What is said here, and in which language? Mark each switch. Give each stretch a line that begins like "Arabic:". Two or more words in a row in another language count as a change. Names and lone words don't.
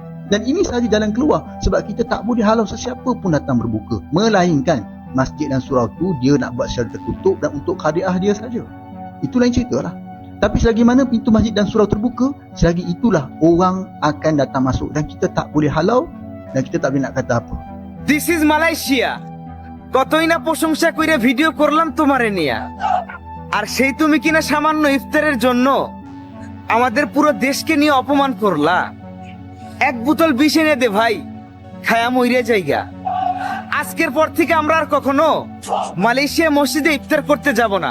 Malay: Dan ini sahaja jalan keluar sebab kita tak boleh halau sesiapa pun datang berbuka. Melainkan, masjid dan surau tu dia nak buat secara tertutup dan untuk khadiah dia saja. Itu lain cerita lah. Tapi selagi mana pintu masjid dan surau terbuka, selagi itulah orang akan datang masuk dan kita tak boleh halau dan kita tak boleh nak kata apa.
English: This is Malaysia.
Bangla: কতই না প্রশংসা কইরা ভিডিও করলাম তোমারে নিয়া, আর সেই তুমি কিনা সামান্য ইফতারের জন্য আমাদের পুরো দেশকে নিয়ে অপমান করলা। এক বোতল বিষ এনে দে ভাই, খায়া মইরা জায়গা। আজকের পর থেকে আমরা আর কখনো মালয়েশিয়া মসজিদে ইফতার করতে যাব না।